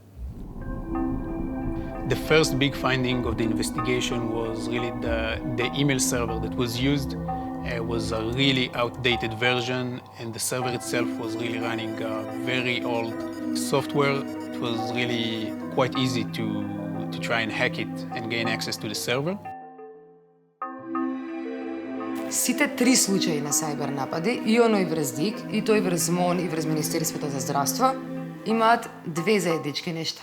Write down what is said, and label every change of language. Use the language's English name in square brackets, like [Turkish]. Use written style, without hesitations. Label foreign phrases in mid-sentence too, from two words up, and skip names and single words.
[English] The first big finding of the investigation was really the email server that was used was a really outdated version, and the server itself was really running very old software. It was really quite easy to try and hack it and gain access to the server. [Macedonian] Сите три случаи на сайбер напади, и оној врз ДИК, и тој врз МОН и врз Министерството за здравство, имаат две заеднички нешта.